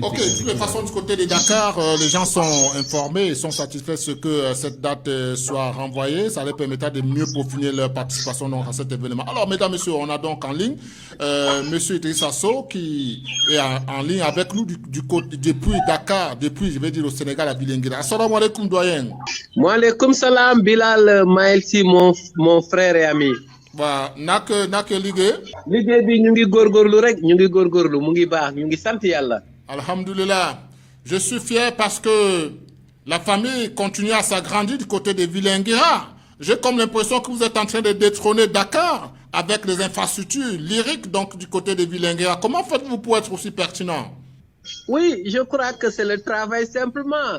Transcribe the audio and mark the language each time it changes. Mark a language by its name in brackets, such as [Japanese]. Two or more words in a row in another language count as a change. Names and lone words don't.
[French] Ok, de toute façon, du côté de Dakar, les gens sont informés et sont satisfaits de ce que cette date soit renvoyée. Ça leur permettra de mieux peaufiner leur participation donc, à cet événement. Alors, mesdames, messieurs, on a donc en ligne monsieur Idriss Asso qui est en ligne avec nous depuis Dakar, depuis, je vais dire, au Sénégal, à Bilinguira. [Arabic] السلام عليكم, doyen. وعليكم السلام, Bilal Maelsi, [French] mon frère et ami. Bah, [Wolof] nak liggéey bi ñu ngi góorgóorlu rek ñu ngi góorgóorlu mu ngi baax ñu ngi sant yàlla. [Arabic] Alhamdulillah. [French] Je suis fier parce que la famille continue à s'agrandir du côté de Bilinguira. J'ai comme l'impression que vous êtes en train de détrôner Dakar avec les infrastructures lyriques donc du côté de Bilinguira. Comment faites-vous pour être aussi pertinent? Oui, je crois que c'est le travail simplement.